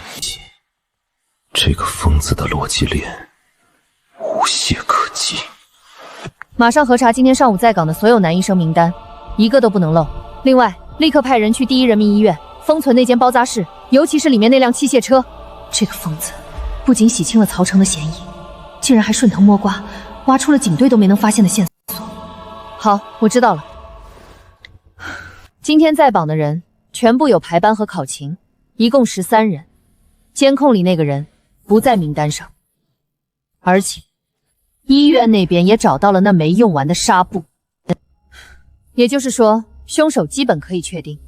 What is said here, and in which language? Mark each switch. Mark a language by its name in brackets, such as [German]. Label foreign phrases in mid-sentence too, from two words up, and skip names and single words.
[Chinese] 這個瘋子的邏輯鏈無懈可擊。馬上核查今天上午在崗的所有男醫生名單，一個都不能漏。另外，立刻派人去第一人民醫院封存那間包紮室，尤其是裡面那輛器械車。這個瘋子不僅洗清了曹成的嫌疑，竟然還順藤摸瓜，挖出了警隊都沒能發現的線索。好，我知道了。今天在榜的人全部有排班和考勤，一共13人。監控裡那個人不在名單上，而且醫院那邊也找到了那沒用完的紗布，也就是說，兇手基本可以確定。